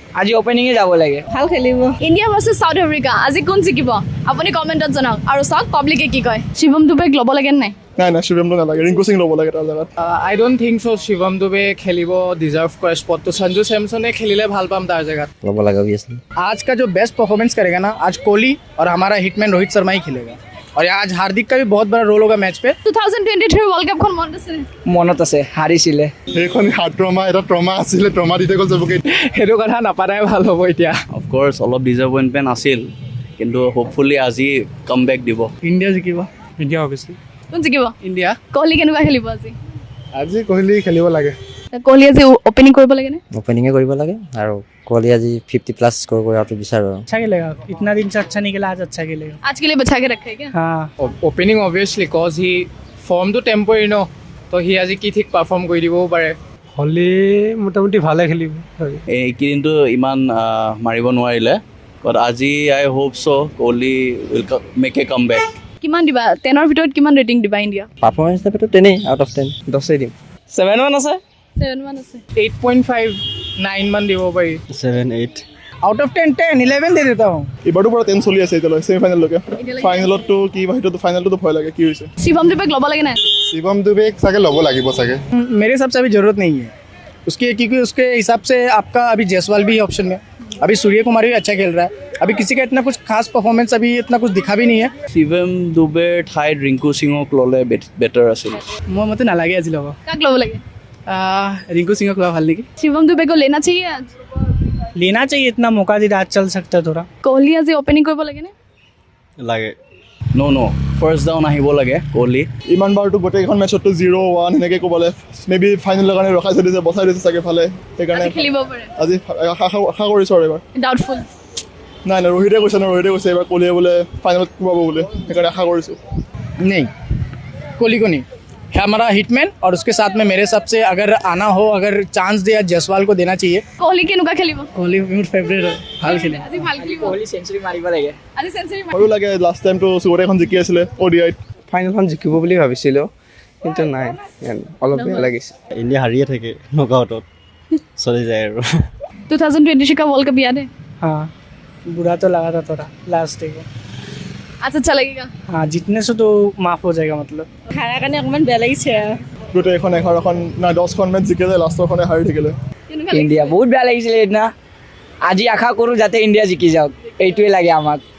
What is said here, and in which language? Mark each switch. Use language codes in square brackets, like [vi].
[as] আজি অপেনিঙে যাব লাগে। ভাল খেলিব। ইণ্ডিয়া ভাৰ্চেছ সাউথ আফ্ৰিকা আজি কোন জিকিব আপুনি কমেণ্টত জনাওক। আৰু চাওক পাব্লিকে কি কয়। শিৱম দুবেক ল'ব লাগে নাই? নাই শিৱমটো নালাগে, ৰিংকু সিং ল'ব লাগে তাৰ জেগাত। [en] I don't think so' [as] শিৱম দুবে খেলিব ডিজাৰ্ভ কৰে স্পটটো। সঞ্জু सैमसने খেলিলে ভাল পাম তাৰ জেগাত। ল'ব লাগে অবভিয়াছলি। [hi] आज का जो बेस्ट परफॉर्मेंस करेगा ना, आज कोहली और हमारा हिटमैन रोहित शर्मा ही खेलेगा। और आज हार्दिक का भी बहुत बड़ा रोल होगा मैच पे। [as] 2023 वर्ल्ड কাপখন মনত আছে? মনত আছে, হাৰিছিলে। সেইখন হাৰ্ট ট্ৰমা, এটা ট্ৰমা আছিলে, ট্ৰমা দিতে গ'ল চবকে। সেইটো কথা নাপাতাই ভাল হ'ব এতিয়া। অফক'ৰ্ছ অলপ ডিসএপইণ্টমেণ্ট আছিল, কিন্তু হোপফুলি আজি কামবেক দিব। ইণ্ডিয়া জিকিব। India obviously. কোন জিকিব? ইণ্ডিয়া। কোহলি কেনেকুৱা খেলিব আজি? আজি কোহলি খেলিব লাগে। কোহলি আজি অপেনিং কৰিব লাগে নে? ओपनिंगे কৰিব লাগে আৰু কোহলি আজি 50+ স্কোৰ কৰাটো বিচাৰো। [hi] अच्छा खेलेगा, इतना दिन से अच्छा नहीं खेला, आज अच्छा खेलेगा। आज के लिए बचा के रखे क्या? हाँ [as] অপেনিং অবভিয়াছলি কজ হি ফৰ্মটো টেম্পৰাৰী ন, তো সি আজি কি ঠিক পাৰফৰ্ম কৰি দিবও পাৰে। হলি মোটামুটি ভালে খেলিব। এইকেইদিনটো ইমান মাৰিব নোৱাৰিলে, বাট আজি [en] I hope so' Kohli will make a comeback. [as] কিমান দিবা 10ৰ ভিতৰত কিমান ৰেটিং দিবা ইণ্ডিয়া? Performance হিচাপেতো 10 out of 10। 10 দিম। 7 মান আছে। 7 মান আছে। 8.5 9 মান দিব পাৰি। 7 8 [hi] আউট অফ 10 10 11 দে দেতা হুঁ। [as] এইবাৰতো পৰা 10 চলি আছে এতিয়ালৈ ছেমিফাইনেললৈকে। ফাইনেলতো কি বা সেইটোতো ফাইনেলটো ভয় লাগে, কি হৈছে। শিৱম দুবেক ল'ব লাগে নাই? শিৱম দুবেক চাগে ল'ব লাগিব চাগে। [hi] मेरे हिसाब से अभी ज़रूरत नहीं है उसके, क्योंकि उसके हिसाब से आपका अभी जायसवाल भी है ऑप्शन में, अभी सूर्य कुमार भी अच्छा खेल रहा है, अभी किसी का इतना कुछ खास परफॉर्मेंस अभी इतना कुछ दिखा भी नहीं है। [as] শিৱম দুবে ঠাইত ৰিংকু সিঙক ল'লে বেটাৰ আছিল। মোৰ মতে নালাগে আজি ল'ব। কাক ল'ব লাগে? ৰিংকু সিঙক লোৱা ভাল নেকি? [hi] शिवम दुबे को लेना चाहिए आज? लेना चाहिए, इतना मौका दिया, आज चल सकता है थोड़ा। [as] कोहली আজি অপেনিং কৰিব লাগে নে? লাগে ন' ফাৰ্ষ্ট ডাউন আহিব লাগে কোহলি। ইমান বাৰতো গোটেইখন মেচততো 0-1 সেনেকৈ ক'বলৈ মেবি ফাইনেলৰ কাৰণে ৰখাই থৈ দিছে, বচাই দিছে চাগে ভালে। সেইকাৰণে আজি খেলিব পাৰে। আজি আশা কৰিছোঁ আৰু এবাৰ। ডাউটফুল। নাই ৰোহিতে কৈছে এবাৰ কোহলিয়ে বোলে ফাইনেলত কোবাব বোলে, সেইকাৰণে আশা কৰিছোঁ। [hi] नहीं, कोहली को नहीं है, हमारा हिटमैन और उसके साथ में मेरे हिसाब से अगर आना हो, अगर चांस दिया जायसवाल को देना चाहिए। [as] কোহলি কেনেকুৱা খেলিব? [hi] कोहली मेरा फेवरेट है, [as] ভাল খেলে। আজি ভাল খেলিব। কোহলি সেঞ্চুৰী মাৰিব লাগে। আজি সেঞ্চুৰী ভয়ো লাগে, লাষ্ট টাইমটো গোটেইখন জিকি আছিলে ODIত। ফাইনেলখন জিকিব বুলি ভাবিছিলোঁ, কিন্তু নাই, অলপ বেয়া লাগিছে। ইণ্ডিয়া হাৰিয়ে থাকে নকআউটত, চলি যায় আৰু। [hi] 2023 का वर्ल्ड कप याद है? हाँ बुरा तो लगा था थोड़ा लास्ट डे को। आज अच्छा लगेगा? हाँ जीतने से तो माफ हो जाएगा मतलब। [as] হাৰাৰ কাৰণে অকণমান বেয়া লাগিছে। গোটেইখন 11খন না 10খন মেচ জিকে যায়, লাষ্টৰখনে হাৰি থাকিলে। ইণ্ডিয়া বহুত বেয়া লাগিছিলে সেইদিনা। আজি আশা কৰোঁ যাতে ইণ্ডিয়া জিকি যাওক, এইটোৱে লাগে আমাক।